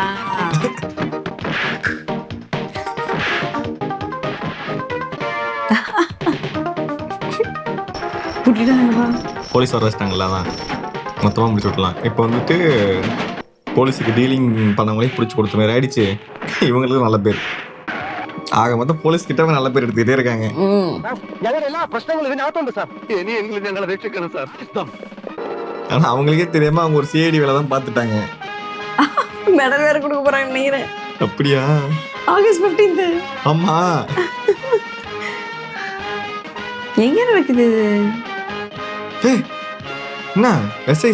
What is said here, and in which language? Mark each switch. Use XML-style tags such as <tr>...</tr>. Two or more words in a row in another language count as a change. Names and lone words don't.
<ta>புட்டிட்டாங்கப்பா. போலீஸ் வர வச்சிட்டாங்களா, தான் மொத்தமா முடிச்சு விட்டலாம். இப்போ வந்துட்டு போலீஸுக்கு டீலிங் பண்ணவங்களே பிடிச்சி கொடுத்த மாதிரி ஆயிடுச்சு. இவங்களுக்கு நல்ல பேர் ஆக மொத்தம் போலீஸ் கிட்ட நல்ல பேர் எடுத்துக்கிட்டே இருக்காங்க.</ta> <ml>ഞങ്ങളെല്ലാ പ്രശ്നങ്ങളും ഇതിനകത്തുണ്ട് സാർ. ഇനിയെങ്കിലും ഞങ്ങളെ രക്ഷിക്കണം സാർ.</ml> <ta>ஆனா அவங்களுக்கே தெரியாம அவங்க ஒரு சிஐடி வேலை தான் பார்த்துட்டாங்க. மெடல் வேற கொடுக்க போறாங்க நினைக்கிறேன். அப்படியா? ஆகஸ்ட் 15. ஆமா. எங்க நடக்குது இது? ஏய், என்ன எஸ்ஐ</ta>